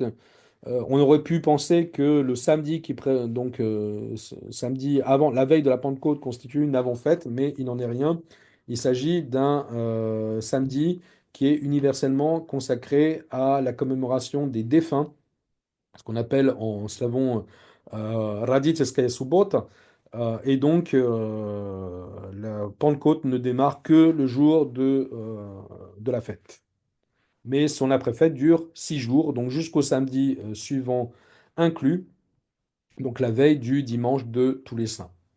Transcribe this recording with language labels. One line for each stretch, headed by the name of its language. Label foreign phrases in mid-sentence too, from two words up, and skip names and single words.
French: On aurait pu penser que le samedi samedi avant la veille de la Pentecôte constitue une avant-fête, mais il n'en est rien. Il s'agit d'un samedi qui est universellement consacré à la commémoration des défunts, ce qu'on appelle en slavon
Church Slavic: Raditeskaja subota.
French: Et donc, la Pentecôte ne démarre que le jour de la fête. Mais son après-fête dure 6 jours, donc jusqu'au samedi suivant inclus, donc la veille du dimanche de tous les saints.